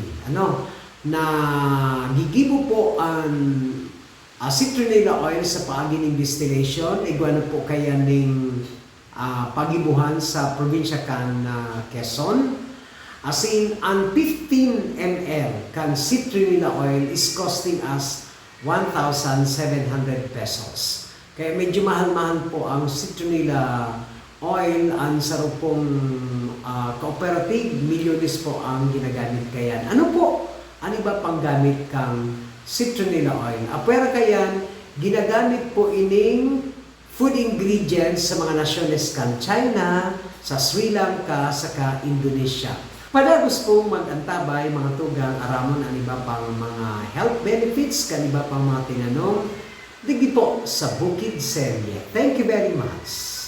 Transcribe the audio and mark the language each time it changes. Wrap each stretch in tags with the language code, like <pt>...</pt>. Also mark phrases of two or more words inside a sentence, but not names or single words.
<bik>Na gigibo po ang citronella oil sa paagi ng distillation, igwano po kaya ng pagibuhan sa probinsya kan Quezon.</bik> <en>As in, ang 15 ml kan citronella oil is costing us 1,700 pesos.</en> <bik>Kaya medyo mahal-mahal po ang citronella oil. Ang sarupong cooperative, milyones po ang ginagamit kayan. Ano po? Ano ba pang gamit kang citronella oil? Apwera kayan, ginagamit po ining</bik> <en>food ingredients</en> <bik>sa mga nasyones kan China, sa Sri Lanka, saka Indonesia. Padagos po mag-antabay mga tugang aramon ang iba pang mga health benefits, kan iba pang mga tinanong, digi po sa Bukid Serye.</bik> <en>Thank you very much.</en>